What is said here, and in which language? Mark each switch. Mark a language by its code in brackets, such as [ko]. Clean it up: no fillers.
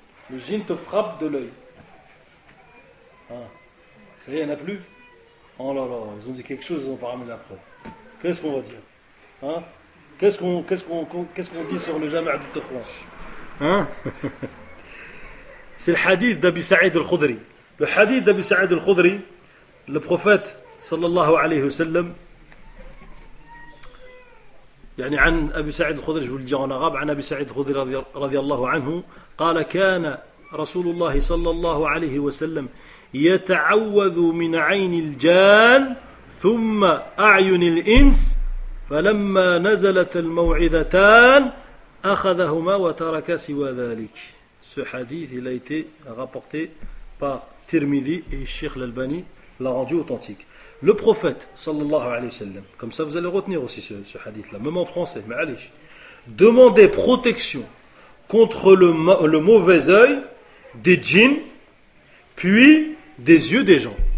[fr] Le djinn te frappe de l'œil. Ça y est, il n'y en a plus? Oh là là, ils ont dit quelque chose, ils n'ont pas ramené la preuve. Qu'est-ce qu'on va dire? Qu'est-ce qu'on dit sur le Jami' al-Taqwa? C'est le hadith d'Abi Sa'id al-Khudri. Le hadith d'Abi Sa'id al-Khudri, le prophète sallallahu alayhi wa sallam, [ar] يعني عن أبي سعيد الخدري جو الجي [fr] en arabe [ar] عن أبي سعيد الخدري رضي الله عنه قال كان رسول الله صلى الله عليه وسلم يتعوذ من عين الجان ثم أعين الإنس فلما نزلت الموعظتان أخذهما وترك سوى ذلك. [fr] Ce hadith il a été rapporté par Tirmidhi et Cheikh Al-Albani l'a rendu authentique. Le prophète sallallahu alayhi wa sallam, comme ça vous allez retenir aussi ce hadith là, même en français, mais allez, demandait protection contre le mauvais œil des djinns puis des yeux des gens.